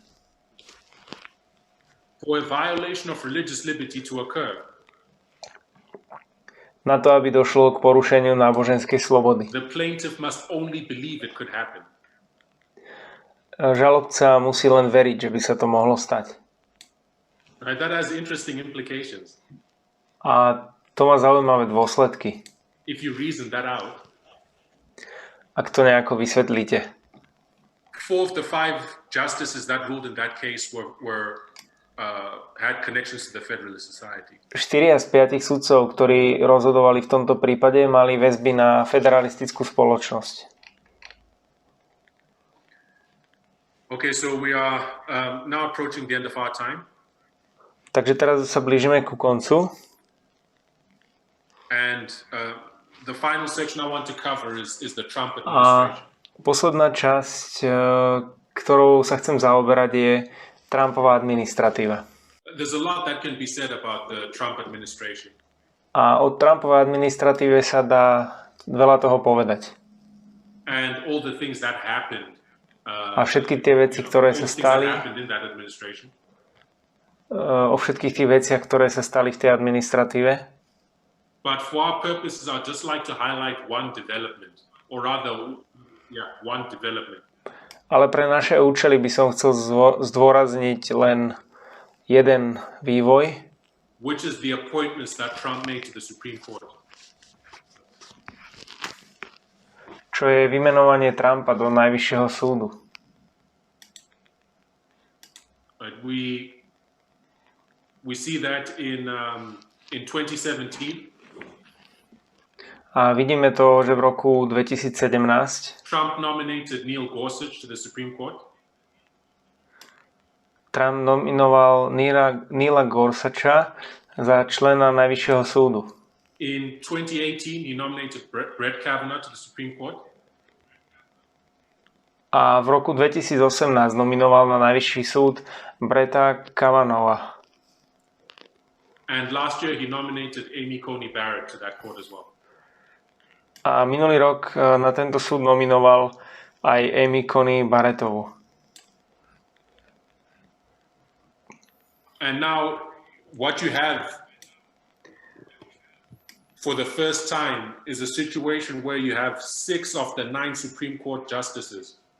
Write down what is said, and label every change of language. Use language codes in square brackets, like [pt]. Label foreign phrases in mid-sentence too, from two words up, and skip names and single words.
[en] For a violation of religious liberty to occur, [sk] na to, aby došlo k porušeniu náboženskej slobody. [en] the plaintiff must only believe it could happen. [sk] Žalobca musí len veriť, že by sa to mohlo stať. [en] Right? That has interesting implications. [sk] A to má zaujímavé dôsledky. [en] If you reason that out. [sk] Ak to nejako vysvetlíte. [en] 4 of the 5 justices that ruled in that case had connections to the Federalist Society. [sk] 4 z 5 sudcov, ktorí rozhodovali v tomto prípade, mali väzby na Federalistickú spoločnosť. [en] Okay, so we are now approaching the end of our time. [sk] Takže teraz sa blížime ku koncu. [en] And the final section I want to cover is the Trump administration. [sk] A posledná časť, ktorou sa chcem zaoberať, je Trumpová administratíva. [en] There's a lot that can be said about the Trump administration. [sk] A o Trumpovej administratíve sa dá veľa toho povedať. [en] And all the things that happened. [sk] A všetky tie veci, ktoré sa stali, o všetkých tých veciach, ktoré sa stali v tej administratíve. [en] But for our purposes, I'd just like to highlight one development, or rather, one development. [sk] Ale pre naše účely by som chcel zdôrazniť len jeden vývoj, [en] which is the appointments that Trump made to the Supreme Court. [sk] Čo je vymenovanie Trumpa do Najvyššieho súdu. [en] But we see that in 2017. [sk] A vidíme to, že v roku 2017 [en] Trump nominated Neil Gorsuch to the Supreme Court. [sk] Trump nominoval Neila Gorsucha za člena Najvyššieho súdu. [en] In 2018 he nominated Brett Kavanaugh to the Supreme Court. [sk] A v roku 2018 nominoval na najvyšší súd Bretta Kavanagha. [en] And last year he nominated Amy Coney Barrett to that court as well. [sk] A minulý rok na tento súd nominoval aj Amy Coney Barrettovu. [en] And now what you have for the first time is a situation where you have 6 of the 9 Supreme Court justices.